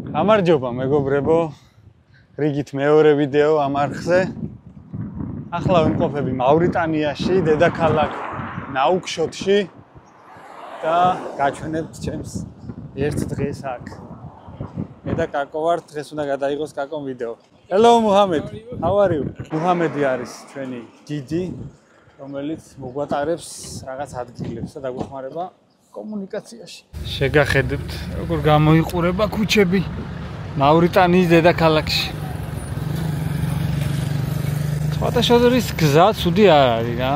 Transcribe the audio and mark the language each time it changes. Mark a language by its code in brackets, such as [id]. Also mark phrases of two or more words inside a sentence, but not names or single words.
[ka] გამარჯობა მეგობრებო, რიგით მეორე ვიდეო ამ არხზე. ახლა ვიმყოფები მავრიტანიაში, დედაქალაქ ნაუქშოტში და გაჩვენებთ ჩემს ერთ დღეს აქ. მე და კაკო ვართ, დღეს უნდა გადაიღოს კაკომ ვიდეო. [en] Hello Muhammad, how are you? [ka] მუჰამედი არის ჩვენი დიდი, რომელიც მოგვატარებს რაღაც ადგილებს და დაგვეხმარება კომუნიკაციაში. შეგახედებთ, როგორ გამოიყურება ქუჩები მავრიტანიის დედაქალაქში. სხვადასხვა გზა ცუდი არ არის რა.